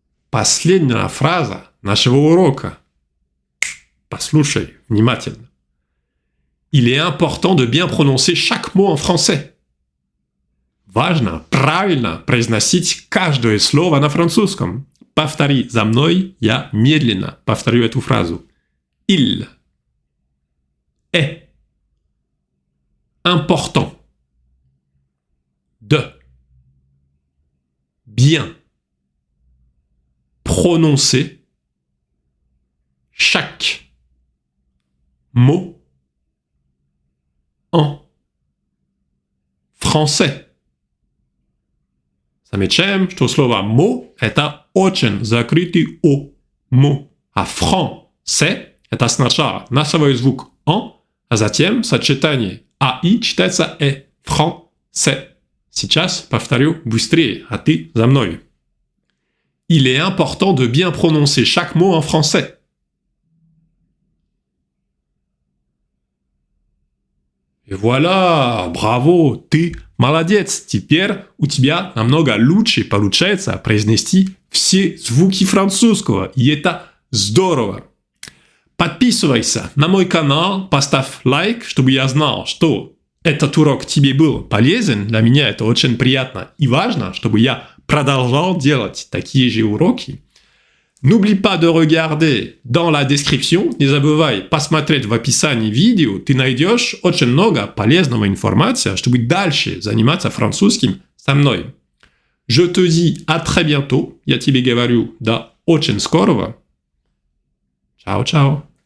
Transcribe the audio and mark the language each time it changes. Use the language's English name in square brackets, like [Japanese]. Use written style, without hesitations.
[Russian] Последняя фраза нашего урока. Послушай внимательно. [French] Il est important de bien prononcer chaque mot en français. [Russian] Важно правильно произносить каждое слово на французском. Повтори за мной, я медленно повторю эту фразу. [French] Il est important de bien prononcer chaque mot en français. [Russian] Замечаем, что слово «мо» – это очень закрытый «о». «Мо». А «français» – это сначала носовой звук «en», а затем сочетание «а-и» читается «э». [French] «Français». [Russian] Сейчас повторю быстрее, а ты за мной. [French] Il est important de bien prononcer chaque mot en français. [Russian] И voilà, браво, ты молодец. Теперь у тебя намного лучше получается произнести все звуки французского, и это здорово. Подписывайся на мой канал, поставь лайк, чтобы я знал, что этот урок тебе был полезен. Для меня это очень приятно и важно, чтобы я продолжал делать такие же уроки. [French] N'oublie pas de regarder dans la description, [Russian] не забывай посмотреть в описании видео, ты найдешь очень много полезного информации, чтобы дальше заниматься французским со мной. [French] Je te dis à très bientôt, [Russian] я тебе говорю до очень скорого. [Italian] Ciao, ciao.